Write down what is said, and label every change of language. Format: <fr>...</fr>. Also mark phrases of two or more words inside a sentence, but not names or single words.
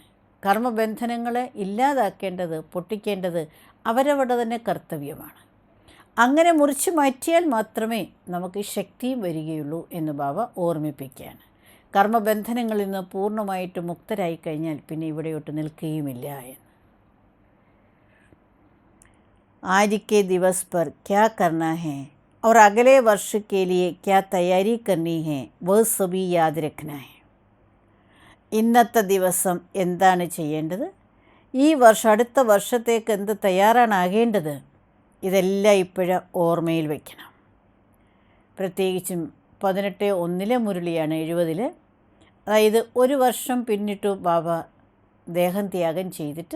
<ml>കർമ്മബന്ധനങ്ങളെ ഇല്ലാതാക്കേണ്ടത്, പൊട്ടിക്കേണ്ടത് അവരവരുടെ തന്നെ കർത്തവ്യമാണ്. അങ്ങനെ മുറിച്ച് മാറ്റിയാൽ മാത്രമേ നമുക്ക് ശക്തിയും വരികയുള്ളൂ എന്ന് ബാബ ഓർമ്മിപ്പിക്കുകയാണ്. കർമ്മബന്ധനങ്ങളിൽ നിന്ന് പൂർണ്ണമായിട്ട് മുക്തരായി കഴിഞ്ഞാൽ പിന്നെ ഇവിടെയോട്ട് നിൽക്കുകയുമില്ല എന്ന്.</ml> <hi>आज के दिवस पर क्या करना है और अगले वर्ष के लिए क्या तैयारी करनी है वह सभी याद रखना है.</hi> <ml>ഇന്നത്തെ ദിവസം എന്താണ് ചെയ്യേണ്ടത്, ഈ വർഷം അടുത്ത വർഷത്തേക്ക് എന്ത് തയ്യാറാണാകേണ്ടത്, ഇതെല്ലാം ഇപ്പോഴും ഓർമ്മയിൽ വയ്ക്കണം. പ്രത്യേകിച്ചും 18:1 മുരളിയാണ് 70. അതായത് ഒരു വർഷം പിന്നിട്ടു ബാബ ദേഹം ത്യാഗം ചെയ്തിട്ട്.</ml>